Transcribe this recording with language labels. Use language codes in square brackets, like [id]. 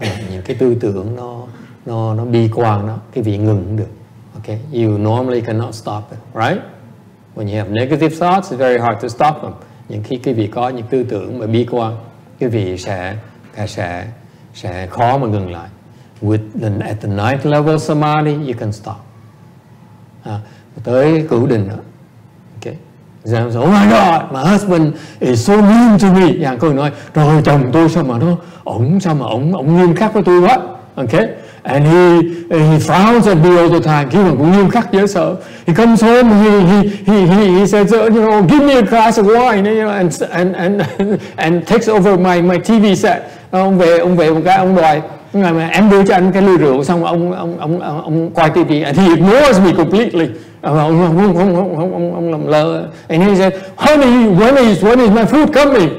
[vi] Những cái tư tưởng nó bi quan đó, cái vị ngừng cũng được. [en] Okay, you normally cannot stop it, right? When you have negative thoughts, it's very hard to stop them. [vi] Những khi quý vị có những tư tưởng mà bi quan, quý vị sẽ khó mà ngừng lại. [en] At the 9th level samadhi, you can stop. [vi] Tới cửu định đó. [en] Okay. Oh my God, my husband is so mean to me. [vi] Dạ, cô nói, trời chồng tôi sao mà ổng nghiêm khắc với tôi quá. [en] Okay. And he frowns at me all the time. [vi] Khi mà cũng nghiêm khắc dễ sợ. [en] He comes home, he says, you know, give me a glass of wine, you know, and takes over my TV set. [vi] Ông về một cái ông đòi, em đưa cho anh cái ly rượu, xong ông quay TV, [en] and he ignores me completely. [vi] Ông làm lơ. [en] And he said, honey, when is my food coming?